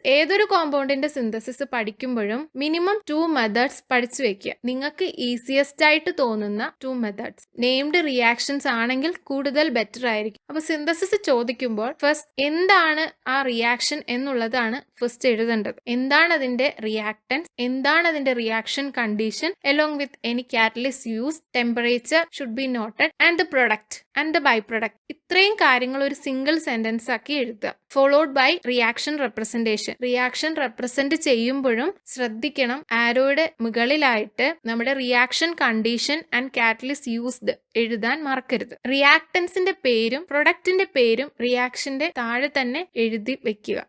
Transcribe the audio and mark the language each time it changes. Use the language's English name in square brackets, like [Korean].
[Malayalam] ഏതൊരു കോമ്പൗണ്ടിന്റെ synthesis പഠിക്കുമ്പോഴും minimum 2 methods പഠിച്ചു വെക്കുക. നിങ്ങൾക്ക് ഈസിയസ്റ്റ് ആയിട്ട് തോന്നുന്ന 2 മെത്തേഡ്സ്. നെയിംഡ് റിയാക്ഷൻസ് ആണെങ്കിൽ കൂടുതൽ ബെറ്റർ ആയിരിക്കും. അപ്പൊ സിന്തസിസ് ചോദിക്കുമ്പോൾ ഫസ്റ്റ് എന്താണ് ആ റിയാക്ഷൻ എന്നുള്ളതാണ് ഫസ്റ്റ് എഴുതേണ്ടത്. എന്താണ് അതിന്റെ റിയാക്ടൻസ്, എന്താണ് അതിന്റെ reaction condition, [English] along with any catalyst used, temperature should be noted, and the product and the byproduct. [Malayalam] ഇത്രയും കാര്യങ്ങൾ ഒരു സിംഗിൾ സെന്റൻസ് ആക്കി എഴുതുക. [English] Followed by reaction representation. [Malayalam] Reaction represent ചെയ്യുമ്പോഴും ശ്രദ്ധിക്കണം, ആരോയുടെ മുകളിലായിട്ട് നമ്മുടെ reaction condition and catalyst used എഴുതാൻ മറക്കരുത്. റിയാക്ടൻസിന്റെ പേരും പ്രൊഡക്റ്റിന്റെ പേരും റിയാക്ഷന്റെ താഴെ തന്നെ എഴുതി വെക്കുക.